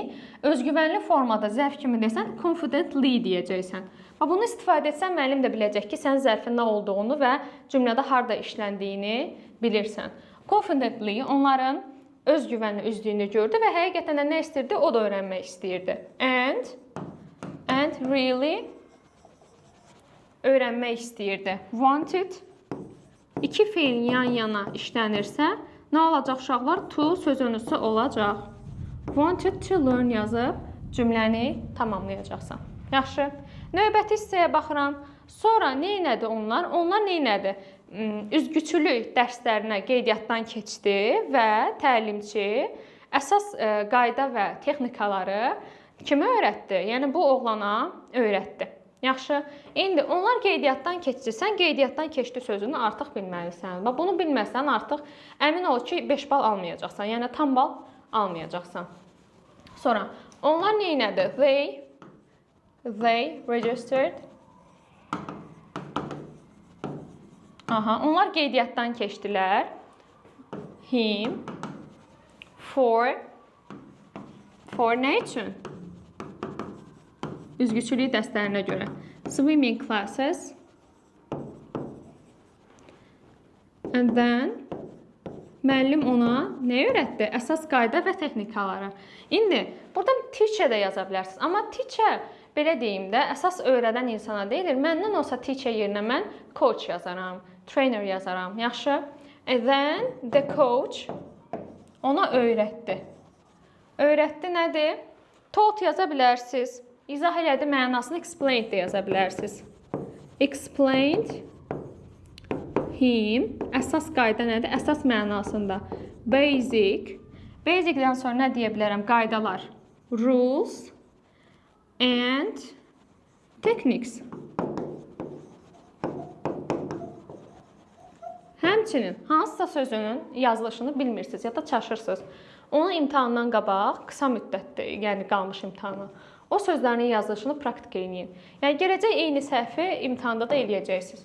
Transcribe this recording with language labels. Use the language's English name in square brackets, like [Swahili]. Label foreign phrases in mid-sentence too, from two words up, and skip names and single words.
[Azerbaijani] Özgüvənli formada zərf kimi desən, confidently deyəcəksən. Bunu istifadə etsən, müəllim də biləcək ki, sən zərfin nə olduğunu və cümlədə harda işləndiyini bilirsən. Confidently onların özgüvənli üzdüyünü gördü və həqiqətən də nə istirdi? O da öyrənmək istəyirdi. [English] And really [Azerbaijani] öyrənmək istəyirdi. Wanted. İki feil yan-yana işlənirsə, nə olacaq uşaqlar? To sözünüzü olacaq. [English] Wanted to learn [Azerbaijani] yazıb cümləni tamamlayacaqsan. Yaxşı. Növbəti hissəyə baxıram. Sonra neynədi onlar? Onlar neynədi? Üzgüçülük dərslərinə qeydiyyatdan keçdi və təlimçi əsas qayda və texnikaları kimə öyrətdi? Yəni bu oğlana öyrətdi. Yaxşı. İndi onlar qeydiyyatdan keçdi. Sən qeydiyyatdan keçdi sözünü artıq bilməlisən. Bunu bilməsən artıq əmin ol ki 5 bal almayacaqsan. Yəni tam bal almayacaqsan. Sonra onlar neynədi? [English] They registered. [Azerbaijani] Onlar qeydiyyatdan keçdilər. [English] Him for [Azerbaijani] nə üçün? Üzgüçülük dərslərinə görə. [English] Swimming classes. And then [Azerbaijani] müəllim ona nə öyrətdi? Əsas qayda və texnikaları. İndi burada teacher də yaza bilərsiniz. Amma teacher belə deyim də, əsas öyrədən insana deyilir. Məndən olsa teacher yerinə mən coach yazaram, trainer yazaram. Yaxşı. [English] And then the coach [Azerbaijani] ona öyrətdi. Öyrətdi nədir? Taught yaza bilərsiniz. İzah elədi mənasını explained də yaza bilərsiniz. [English] Explained him. [Azerbaijani] Əsas qayda nədir? Əsas mənasında. [English] Basic. [Azerbaijani] Basic-dən sonra nə deyə bilərəm? Qaydalar. [English] Rules and techniques. [Azerbaijani] Həmçinin hansısa sözünün yazılışını bilmirsiniz ya da çaşırsınız. Onu imtahandan qabaq qısa müddətdə, yəni qalmış imtahanı. O sözlərin yazılışını praktik eləyin. Yəni gələcək eyni səhvi imtahanda da eləyəcəksiniz.